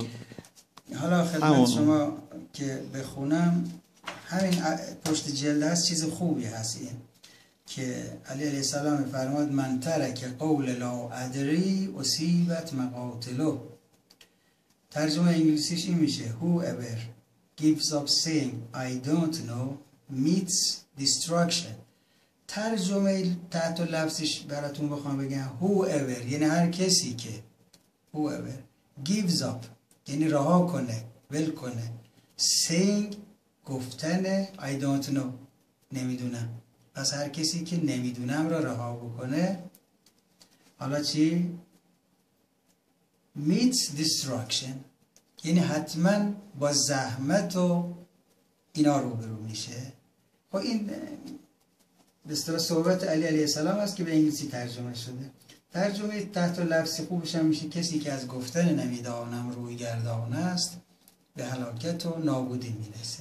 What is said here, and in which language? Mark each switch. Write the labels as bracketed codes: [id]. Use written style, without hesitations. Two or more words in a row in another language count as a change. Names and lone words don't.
[fa] حالا خدمت شما که بخونم، همین پشت جلد هست، چیز خوبی هست این که علی علیه السلام فرماد [ar] من ترک قول لا ادری اصیبت مقاتلو. [fa] ترجمه انگلیسیش این میشه [en] whoever gives up saying I don't know meets destruction. [fa] ترجمه تحت لفظش براتون بخوام بگم whoever یعنی هر کسی که [en] whoever gives up [fa] یعنی رها کنه، ول کنه، saying گفتن [en] I don't know [fa] نمیدونم، پس هر کسی که نمیدونم را رها بکنه، حالا چی؟ [en] meets destruction [fa] یعنی حتما با زحمت و اینا روبرو میشه. خب این به اصطلاح صحبت علی علیه السلام است که به انگلیسی ترجمه شده. ترجمه تحت لفظی خوبش هم میشه کسی که از گفتن نمیدانم روی گردان است به هلاکت و نابودی میرسه.